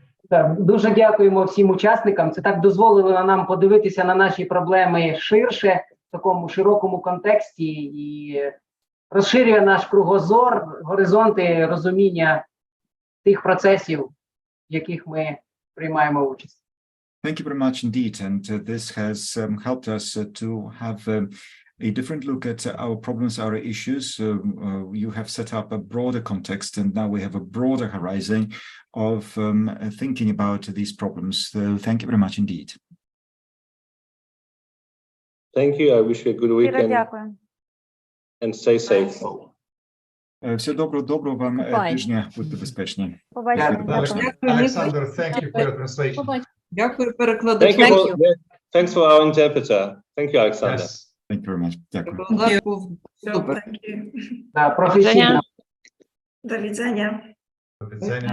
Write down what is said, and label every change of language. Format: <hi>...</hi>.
<uk>Так, дуже дякуємо всім учасникам. Це так дозволило нам подивитися на наші проблеми ширше, в такому широкому контексті, і розширює наш кругозор, горизонти розуміння тих процесів, в яких ми приймаємо участь.</uk> <en>Thank you very much indeed, and this has helped us to have a different look at our problems, our issues. You have set up a broader context, and now we have a broader horizon of thinking about these problems. So thank you very much indeed. Thank you. I wish you a good weekend. And stay safe.</en> <uk>Все доброго вам тижня, будьте безпечні.</uk> <en>Alexander, thank you for your translation.</en> <uk>Дякую, перекладачам.</uk> <en>Thanks for our interpreter. Thank you, Alexander. Yes. Thank you very much.</en> <uk>Дякую. Переклад був супер.</uk> <en>Thank you.</en> <uk>Професійно.</uk> <pl>До widzenia. До widzenia.</pl>